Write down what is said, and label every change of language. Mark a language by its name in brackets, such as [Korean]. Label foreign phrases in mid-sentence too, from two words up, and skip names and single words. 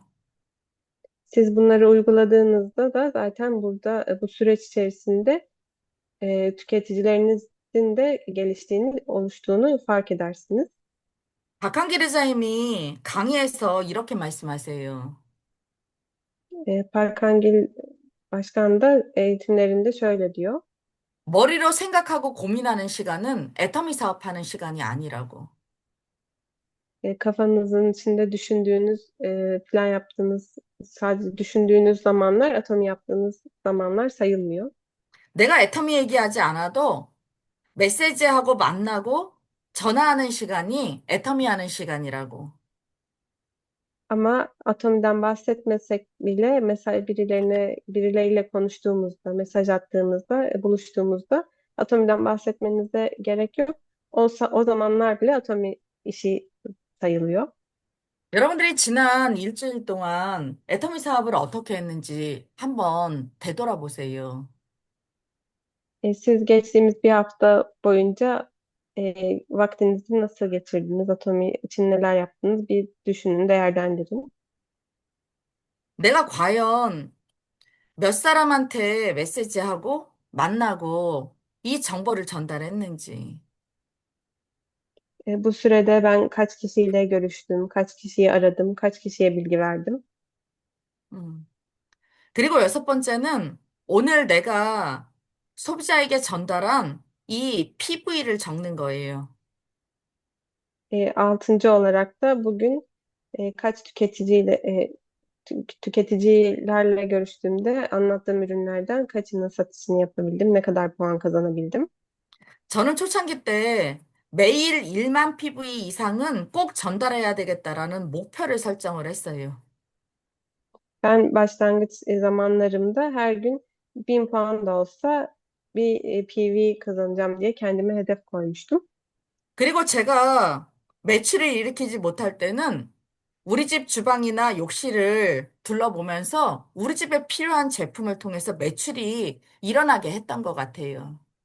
[Turkish] Siz bunları uyguladığınızda da zaten burada bu süreç içerisinde tüketicilerinizin de geliştiğini, oluştuğunu fark edersiniz. [Korean] 박한길 의사님이 강의에서 이렇게 말씀하세요. [Turkish] Parkangil Başkan da eğitimlerinde şöyle diyor. [Korean] 머리로 생각하고 고민하는 시간은 애터미 사업하는 시간이 아니라고. [Turkish] Kafanızın içinde düşündüğünüz, plan yaptığınız, sadece düşündüğünüz zamanlar, atomi yaptığınız zamanlar sayılmıyor. [Korean] 내가 애터미 얘기하지 않아도 메시지하고 만나고 전화하는 시간이 애터미 하는 시간이라고. [Turkish] Ama atomiden bahsetmesek bile mesela birileriyle konuştuğumuzda, mesaj attığımızda, buluştuğumuzda atomiden bahsetmenize gerek yok. O zamanlar bile atomi işi sayılıyor. [Korean] 여러분들이 지난 일주일 동안 애터미 사업을 어떻게 했는지 한번 되돌아보세요. [Turkish] Siz geçtiğimiz bir hafta boyunca vaktinizi nasıl geçirdiniz? Atomi için neler yaptınız? Bir düşünün, değerlendirin. [Korean] 내가 과연 몇 사람한테 메시지하고 만나고 이 정보를 전달했는지. [Turkish] Bu sürede ben kaç kişiyle görüştüm, kaç kişiyi aradım, kaç kişiye bilgi verdim. 음. [Korean] 그리고 여섯 번째는 오늘 내가 소비자에게 전달한 이 PV를 적는 거예요. [Turkish] Altıncı olarak da bugün kaç tüketicilerle görüştüğümde anlattığım ürünlerden kaçının satışını yapabildim, ne kadar puan kazanabildim. [Korean] 저는 초창기 때 매일 1만 PV 이상은 꼭 전달해야 되겠다라는 목표를 설정을 했어요. [Turkish] Ben başlangıç zamanlarımda her gün 1.000 puan da olsa bir PV kazanacağım diye kendime hedef koymuştum. [Korean] 그리고 제가 매출을 일으키지 못할 때는 우리 집 주방이나 욕실을 둘러보면서 우리 집에 필요한 제품을 통해서 매출이 일어나게 했던 것 같아요.